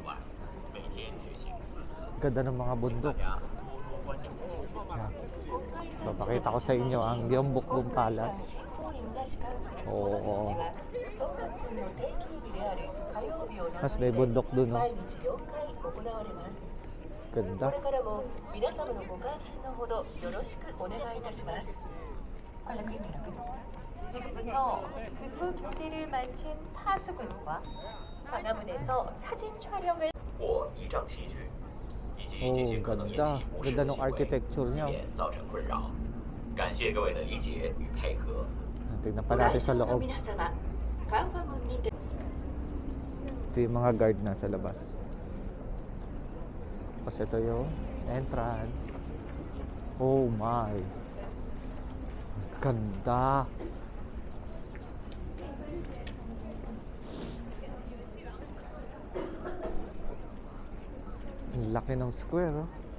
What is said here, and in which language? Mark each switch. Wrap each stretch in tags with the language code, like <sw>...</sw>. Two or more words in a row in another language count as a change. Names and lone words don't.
<tl>Ganda ng mga bundok. Yan. So, pakita ko sa inyo ang Gyeongbokgung Palace. Oo. Mas may bundok dun, no? Ganda.</tl> <ja>これからも皆様のご関心のほどよろしくお願いいたします.</ja> <ko>관람객 여러분, 지금부터 북부 교대를 마친 파수꾼과 광화문에서 사진 촬영을</ko> <zh>或依仗器具，以及 Oh, 进行可能引</zh> <tl>ganda.</tl> <zh>起不适</zh> <tl>Ganda</tl> <zh>的</zh> <tl>ng</tl> <zh>行为，</zh> <tl>architecture</tl> <zh>以</zh> <tl>niya.</tl> <zh>免造成困扰。感谢各位的理解与配合。</zh> <tl>Tingnan</tl> <ja>ご</ja> <tl>pa</tl> <ja>来</ja> <tl>natin sa</tl> <ja>場の</ja> <tl>loob.</tl> <ja>皆様、カンファムにて</ja> <tl>Ito yung mga guard na sa labas. Tapos ito yung entrance.</tl> <en>Oh my.</en> <tl>Ganda. Ang laki ng square, oh.</tl>